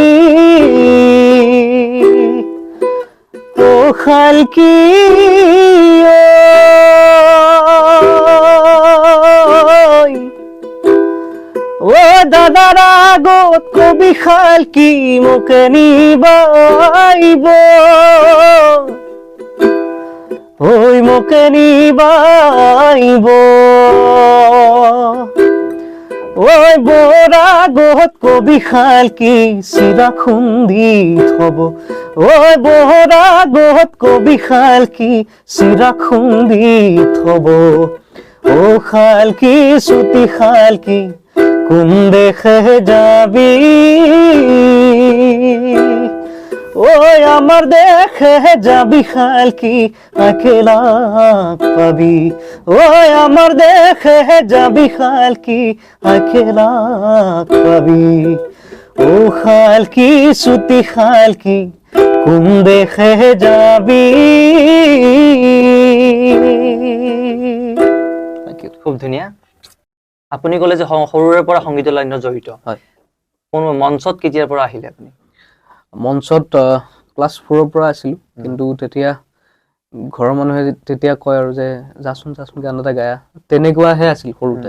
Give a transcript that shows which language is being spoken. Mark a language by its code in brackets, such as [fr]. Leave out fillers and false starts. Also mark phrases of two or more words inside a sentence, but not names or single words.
[rkt] ও খালকি ও দাদার আগত কবি খালকি মোকে নিবাইব, ওই মোকে নিবাইব, ওই বোরা গত কবি খালকি সিরা খুন্দি থব, ওই বোরা গত কবি খালকি সিরা খুন্দি থব, ও খালকি সুতি খালকি কোন দেশে যাবি, ওই আমার দেশে যাবি খালকি একলা পাবি, ওই আমার দেশে যাবি খালকি একলা পাবি, ও খালকি সুতি খালকি কোন দেশে যাবি। [as] খুব ধুনীয়া। আপুনি ক'লে যে সৰুৰে পৰা সংগীতৰ লাইনত জড়িত। হয়। কোন মঞ্চত কেতিয়াৰ পৰা আহিলে আপুনি? মঞ্চত ক্লাছ 4ৰ পৰা আছিলোঁ, কিন্তু তেতিয়া ঘৰৰ মানুহে তেতিয়া কয় আৰু যে যাচোন যাচোন গান এটা গায়া, তেনেকুৱাহে আছিল সৰুতে।